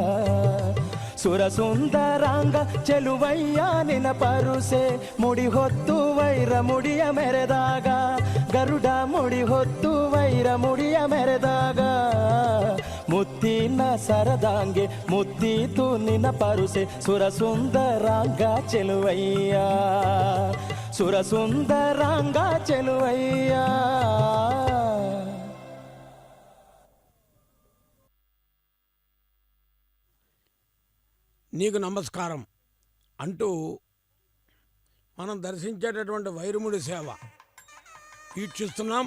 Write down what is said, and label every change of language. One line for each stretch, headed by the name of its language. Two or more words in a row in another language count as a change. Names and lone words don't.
Kannada: ಸುರಸುಂದರಾಂಗ ಚೆಲುವಯ್ಯ ನಿನ್ನ ಪರುಸೆ ಮುಡಿ ಹೊತ್ತು ವೈರ ಮುಡಿಯ ಮೆರೆದಾಗ ಗರುಡ ಮುಡಿ ಹೊತ್ತು ವೈರ ಮುಡಿಯ ಮೆರೆದಾಗ ಮುತ್ತಿನ ಸರದಾಂಗೆ ಮುತ್ತಿತು ನಿನ್ನ ಪರುಸೆ ಸುರಸುಂದರಾಂಗ ಚೆಲುವಯ್ಯ ಸುರಸುಂದರಾಂಗ ಚೆಲುವಯ್ಯ.
Telugu: నీకు నమస్కారం అంటూ మనం దర్శించేటటువంటి వైరముడి సేవ వీక్షిస్తున్నాం.